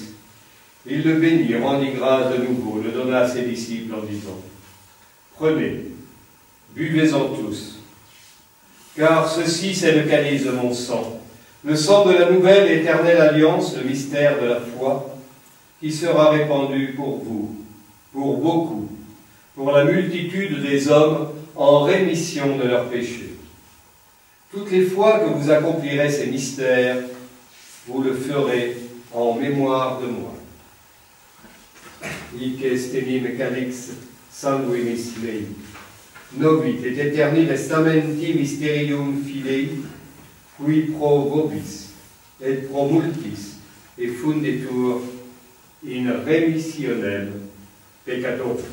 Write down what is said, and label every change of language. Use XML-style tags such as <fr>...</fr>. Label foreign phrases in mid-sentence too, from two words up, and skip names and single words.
<fr>Il le bénit, rendit grâce de nouveau, le donna à ses disciples en disant, « Prenez, buvez-en tous, car ceci c'est le calice de mon sang, le sang de la nouvelle et éternelle alliance, le mystère de la foi, qui sera répandu pour vous, pour beaucoup, pour la multitude des hommes en rémission de leurs péchés. Toutes les fois que vous accomplirez ces mystères, vous le ferez en mémoire de moi.</fr> <la>Hic est enim calix sanguinis mei, novit et aeterni testamenti mysterium fidei, qui pro vobis et pro multis et fundetur in remissionem peccatorum.</la>